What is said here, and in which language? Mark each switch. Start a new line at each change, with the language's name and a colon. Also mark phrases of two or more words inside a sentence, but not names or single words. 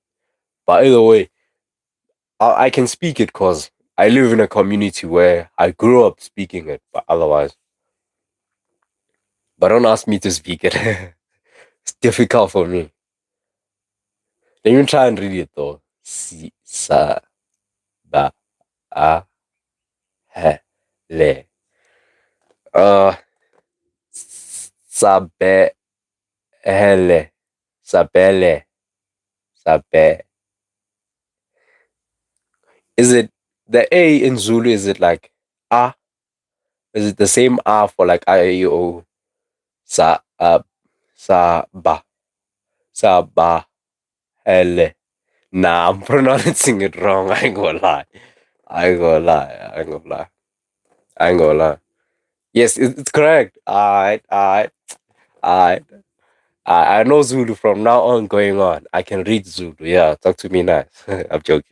English: But either way, I can speak it because I live in a community where I grew up speaking it. But otherwise, but don't ask me to speak it. It's difficult for me. Let me try and read it though.
Zulu: Si sa ba a he le. Uh, sabe hele, sabele, sabe.
English: Is it the A in Zulu? Is it like ah? Is it the same ah for like I A O?
Zulu: Sa sa ba sa ba hele.
English: Nah, I'm pronouncing it wrong. I ain't gonna lie. I ain't gonna lie. I ain't gonna lie. I ain't gonna lie. Yes, it's correct. I I know Zulu from now on going on. I can read Zulu. Yeah, talk to me nice. I'm joking.